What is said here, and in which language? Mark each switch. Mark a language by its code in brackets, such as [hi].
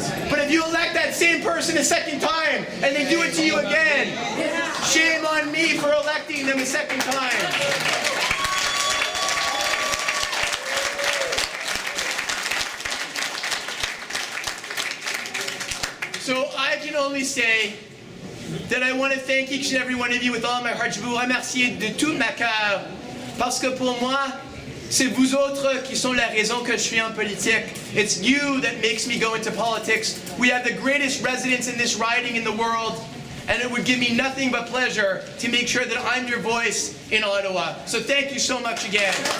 [en] But if you elect that same person a second time and they do it to you again, shame on me for electing them a second time. So I can only say that I want to thank each and every one of you with all my heart. [fr] Je vous remercie de tout ma cœur. Parce que pour moi, c'est vous autres qui sont la raison que je suis en politique. [en] It's you that makes me go into politics. We have the greatest residents in this riding in the world, and it would give me nothing but pleasure to make sure that I'm your voice in Ottawa. So thank you so much again.